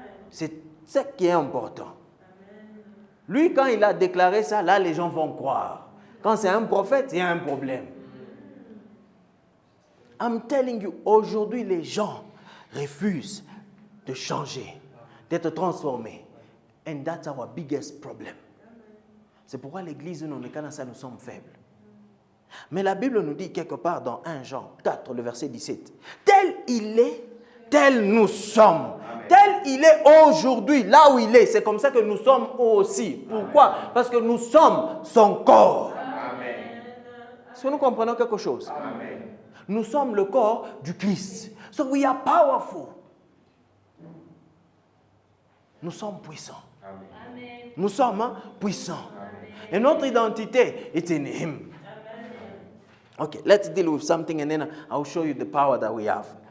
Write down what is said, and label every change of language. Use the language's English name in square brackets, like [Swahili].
[French] C'est ce qui est important. Lui, quand il a déclaré ça, là, les gens vont croire. Quand c'est un prophète, il y a un problème. [English] I'm telling you, [French] aujourd'hui, les gens refusent de changer, d'être transformés. [English] And that's our biggest problem. [French] C'est pourquoi l'église, nous sommes faibles. Mais la Bible nous dit quelque part dans 1 Jean 4, le verset 17, tel il est, tel nous sommes. Amen. Tel il est aujourd'hui, là où il est. C'est comme ça que nous sommes aussi. Pourquoi? Amen. Parce que nous sommes son corps. Amen. Est-ce que nous comprenons quelque chose? Amen. Nous sommes le corps du Christ. [English] So we are powerful. [French] Nous sommes puissants. Amen. Nous sommes puissants. Amen. Et notre identité est in Him. [English] Okay, let's deal with something and then I'll show you the power that we have.